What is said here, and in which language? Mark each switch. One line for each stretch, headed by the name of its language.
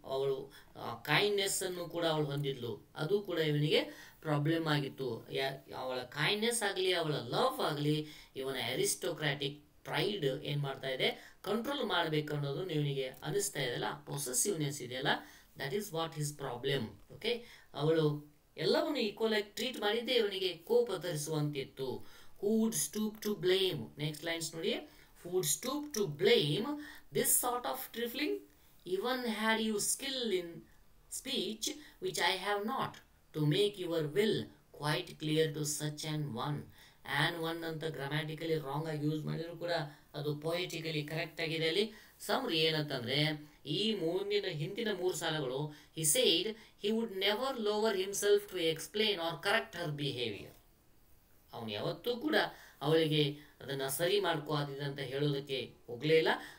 Kannada: ಅವಳು ಕೈಂಡ್ನೆಸ್ಸನ್ನು ಕೂಡ ಅವಳು ಹೊಂದಿದ್ಲು, ಅದು ಕೂಡ ಇವನಿಗೆ ಪ್ರಾಬ್ಲಮ್ ಆಗಿತ್ತು. ಅವಳ ಕೈಂಡ್ನೆಸ್ ಆಗಲಿ, ಅವಳ ಲವ್ ಆಗಲಿ ಇವನ ಅರಿಸ್ಟೋಕ್ರಾಟಿಕ್ ಪ್ರೈಡ್ ಏನು ಮಾಡ್ತಾ ಇದೆ, ಕಂಟ್ರೋಲ್ ಮಾಡಬೇಕು ಅನ್ನೋದು ಇವನಿಗೆ ಅನಿಸ್ತಾ ಇದೆಯಲ್ಲ, ಪೊಸೆಸಿವ್ನೆಸ್ ಇದೆಯಲ್ಲ,
English: That is what his problem.
Kannada: Okay, ಅವಳು ಎಲ್ಲವನ್ನು ಈಕ್ವಲ್ ಆಗಿ ಟ್ರೀಟ್ ಮಾಡಿದ್ದೆ ಇವನಿಗೆ ಕೋಪ ತರಿಸುವಂತಿತ್ತು.
English: Who would stoop to blame, next lines ನೋಡಿ, who would stoop to blame this sort of trifling, even had you skill in speech which I have not, to make your will quite clear to such an one.
Kannada: An one ಅಂತ grammatically wrong ಆಗಿ use ಮಾಡಿದ್ರು ಕೂಡ ಅದು ಪೊಯಿಟಿಕಲಿ correct ಆಗಿದೆ. ಅಲ್ಲಿ ಸಮ್ರಿ ಏನಂತಂದರೆ, ಈ ಹಿಂದಿನ 3 ಸಾಲಗಳು
English: He said he would never lower himself to explain or correct her behaviour.
Kannada: ಅವನು ಯಾವತ್ತೂ ಕೂಡ ಅವಳಿಗೆ ಅದನ್ನು ಸರಿ ಮಾಡ್ಕೋದಿದಂತ ಹೇಳೋದಕ್ಕೆ ಹೋಗಲೇ ಇಲ್ಲ.